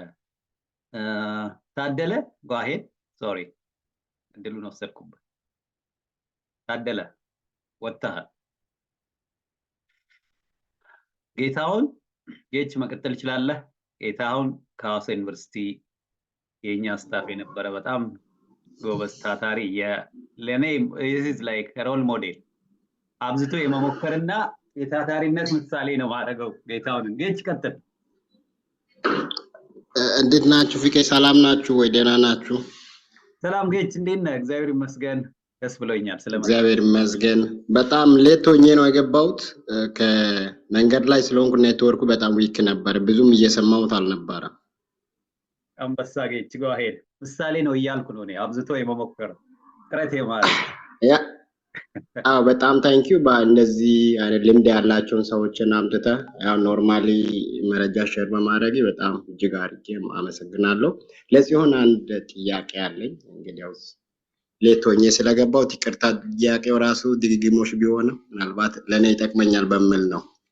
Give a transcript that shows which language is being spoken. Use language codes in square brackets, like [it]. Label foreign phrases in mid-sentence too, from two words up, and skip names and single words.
[am] ታደለ [en] go ahead sorry [am] እድሉን ወሰድኩበት ታደለ ወጣህ ጌታውን ጌች መቀጠል ይችላል ጌታውን ከሐዋሳ ዩኒቨርሲቲ የኛ ስታፍ የነበረ በጣም ጎበዝ ታታሪ ለኔ [en] is like role model [am] አብዝቶ የመሞከርና የታታሪነት ምሳሌ ነው ማድረገው ጌታውን ጌች ቀጥል እንዴት ናችሁ ፍቄ ሰላም ናችሁ ወይ ደህና ናችሁ ሰላም ጌች እንዴት ነህ እግዚአብሔር ይመስገን ደስ ብሎኛል ስለማለት እግዚአብሔር ይመስገን በጣም ሌት ሆኜ ነው የገባሁት ከመንገድ ላይ ስለሆንኩ ኔትወርኩ በጣም ዊክ ነበር ብዙም እየሰማሁት አልነበረ አንበሳ ጌች [en] go ahead [am] ምሳሌ ነው እያልኩ ነው እኔ አብዝቶ የመሞከር ጥረት የማድረግ ያ በጣም [en] thank you [am] እንደዚህ አይነት ልምድ ያላቸውን ሰዎችን አምጥተ ያው ኖርማሊ መረጃ ሼር በማድረግ በጣም እጅግ አድርጌ አመሰግናለሁ ለዚህ ሆነ አንድ ጥያቄ አለኝ እንግዲያው ሌቶኝ ስለገባው ይቅርታ ጥያቄው ራሱ ድግግሞሽ ቢሆን ምናልባት ለኔ ይጠቅመኛል በሚል ነው